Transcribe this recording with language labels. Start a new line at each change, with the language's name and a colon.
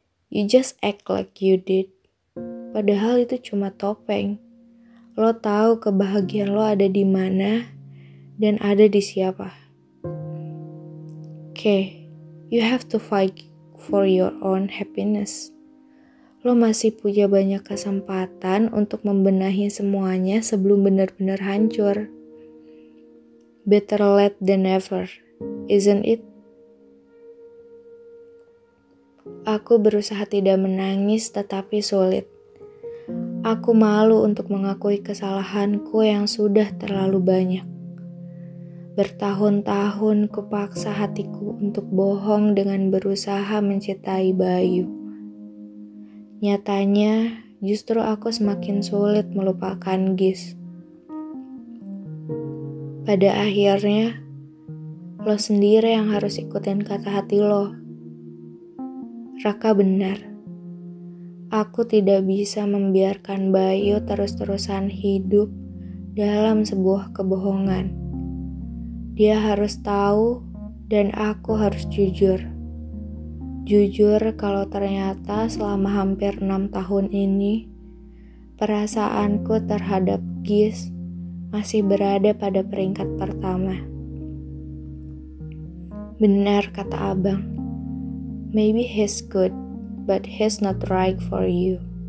English: You just act like you did.
Indonesian: Padahal itu cuma topeng. Lo tahu kebahagiaan lo ada di mana dan ada di siapa.
English: Okay, you have to fight for your own happiness.
Indonesian: Lo masih punya banyak kesempatan untuk membenahi semuanya sebelum benar-benar hancur.
English: Better late than never, isn't it?
Indonesian: Aku berusaha tidak menangis tetapi sulit. Aku malu untuk mengakui kesalahanku yang sudah terlalu banyak. Bertahun-tahun kupaksa hatiku untuk bohong dengan berusaha mencintai Bayu. Nyatanya, justru aku semakin sulit melupakan Gis. Pada akhirnya, lo sendiri yang harus ikutin kata hati lo. Raka benar. Aku tidak bisa membiarkan Bayu terus-terusan hidup dalam sebuah kebohongan. Dia harus tahu dan aku harus jujur. Jujur kalau ternyata selama hampir 6 tahun ini, perasaanku terhadap Gis masih berada pada peringkat pertama. Benar kata abang.
English: Maybe he's good, but he's not right for you.